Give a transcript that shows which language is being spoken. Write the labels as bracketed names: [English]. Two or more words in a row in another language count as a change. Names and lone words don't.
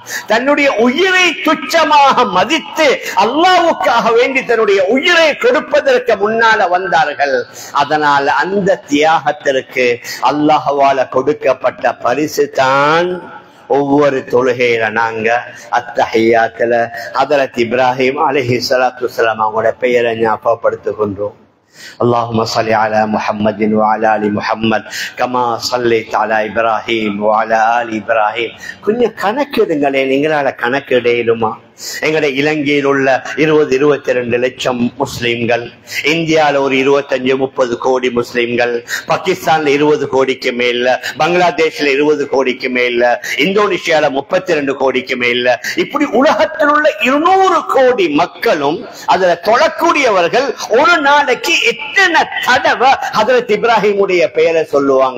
[Tamil] தன்னுடைய உயிரை துச்சமாக மதித்து அல்லாஹ்வுக்காக வேண்டி தன்னுடைய உயிரை கொடுப்பதற்கு முன்னால வந்தார்கள். அதனால அந்த தியாகத்திற்கு அல்லாஹ்வால கொடுக்கப்பட்ட பரிசு தான் ஒவ்வொரு தொழுகையில நாங்க அத்தஹியாத்துல ஹஜ்ரத் இப்ராஹிம் [Arabic] عليه الصلاة والسلام [Tamil] அவங்களோட பெயரை ஞாபகப்படுத்துகின்றோம். [Arabic] اللهم صل على محمد وعلى ال محمد كما صليت على ابراهيم وعلى ال ابراهيم. [Tamil] கொஞ்சம் கணக்கிடுங்களே, நீங்களால கணக்கிடையிலுமா? எங்களுடைய இலங்கையில் உள்ள 20-22 லட்சம் முஸ்லிம்கள், இந்தியால ஒரு 25-30 கோடி முஸ்லிம்கள், பாகிஸ்தான்ல 20 கோடிக்கு மேல, பங்களாதேஷ்ல 20 கோடிக்கு மேல, இந்தோனேஷியால 32 கோடிக்கு மேல, இப்படி உலகத்தில் உள்ள 200 கோடி மக்களும் அதுல தொழக்கூடியவர்கள் ஒரு நாளைக்கு எத்தனை தடவை ஹஜ்ரத் இப்ராஹிமுடைய பெயரை சொல்லுவாங்க?